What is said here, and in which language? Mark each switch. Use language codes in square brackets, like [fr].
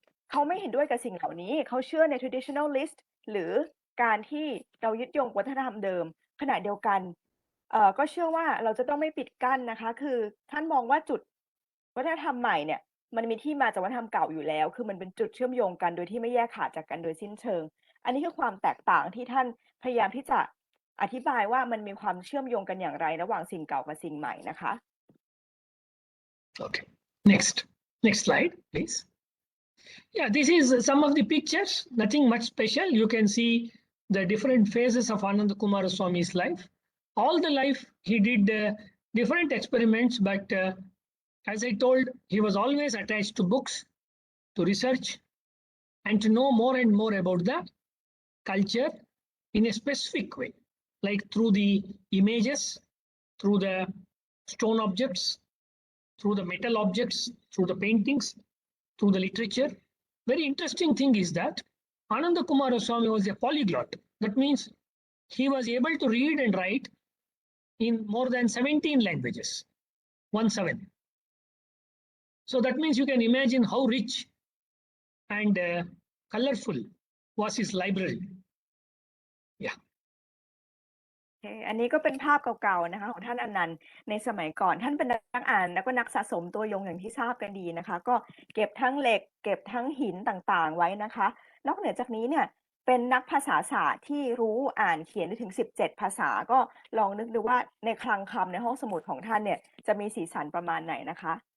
[th] เขาไม่เห็นด้วยกับสิ่งเหล่านี้เขาเชื่อใน traditionalist หรือการที่เรายึดโยงวัฒนธรรมเดิมขณะเดียวกันก็เชื่อว่าเราจะต้องไม่ปิดกั้นนะคะคือท่านมองว่าจุดวัฒนธรรมใหม่เนี่ยมันมีที่มาจากวัฒนธรรมเก่าอยู่แล้วคือมันเป็นจุดเชื่อมโยงกันโดยที่ไม่แยกขาดจากกันโดยสิ้นเชิงอันนี้คือความแตกต่างที่ท่านพยายามที่จะอธิบายว่ามันมีความเชื่อมโยงกันอย่างไรระหว่างสิ่งเก่ากับสิ่งใหม่นะคะ [en] Okay. Next slide, please. Yeah, this is some of the pictures, nothing much special. You can see the different phases of Ananda Coomaraswamy's life. All the life he did different experiments, but as I told, he was always attached to books, to research, and to know more and more about the culture in a specific way, like through the images, through the stone objects, through the metal objects, through the paintings, through the literature. Very interesting thing is that Ananda Coomaraswamy was a polyglot. That means he was able to read and write in more than 17 languages, 17. So that means you can imagine how rich and colorful was his library. Yeah. [th] อันนี้ก็เป็นภาพเก่าๆนะคะของท่านอนันต์ในสมัยก่อนท่านเป็นนักอ่านแล้วก็นักสะสมตัวยงอย่างที่ทราบกันดีนะคะก็เก็บทั้งเหล็กเก็บทั้งหินต่างๆไว้นะคะนอกเหนือจากนี้เนี่ยเป็นนักภาษาศาสตร์ที่รู้อ่านเขียนได้ถึง17ภาษาก็ลองนึกดูว่าในคลังคำในห้องสมุดของท่านเนี่ยจะมีสีสันประมาณไหนนะคะ